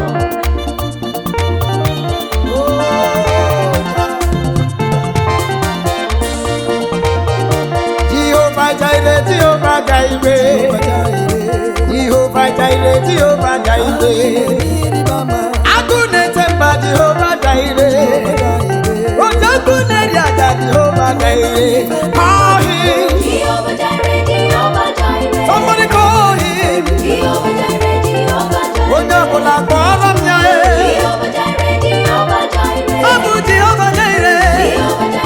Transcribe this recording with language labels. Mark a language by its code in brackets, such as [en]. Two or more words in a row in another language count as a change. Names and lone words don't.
[ig] Jehovah Jireh, Jehovah Jireh. Jehovah Jireh, Jehovah Jireh. Agụ na-eche mba Jehovah Jireh. Odogwu na-eri aja Jehovah Jireh. [en] Call him. [ig] Jehovah Jireh, Jehovah Jireh. [en] Somebody call him. [ig] Jehovah Jireh, Jehovah Jireh. Onye ọbụla kpọrọ m ya. Jehovah Jireh, Jehovah Jireh. Ọ bụ Jehovah Jireh.